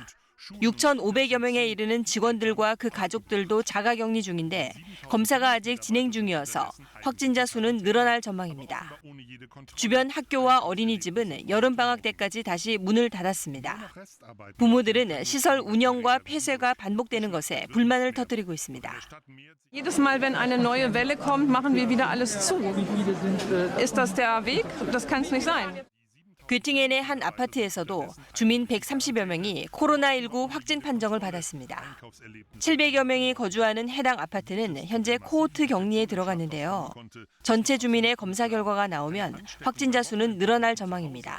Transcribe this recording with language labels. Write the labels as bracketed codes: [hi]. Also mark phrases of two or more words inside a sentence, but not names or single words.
[ko] 6,500여 명에 이르는 직원들과 그 가족들도 자가격리 중인데 검사가 아직 진행 중이어서 확진자 수는 늘어날 전망입니다. 주변 학교와 어린이집은 여름방학 때까지 다시 문을 닫았습니다. 부모들은 시설 운영과 폐쇄가 반복되는 것에 불만을 터뜨리고 있습니다. [de] Jedes Mal, wenn eine neue Welle kommt, machen wir wieder alles zu. Ist das der Weg? Das kann es nicht sein. [ko] 괴팅엔의 한 아파트에서도 주민 130여 명이 코로나19 확진 판정을 받았습니다. 700여 명이 거주하는 해당 아파트는 현재 코호트 격리에 들어갔는데요. 전체 주민의 검사 결과가 나오면 확진자 수는 늘어날 전망입니다.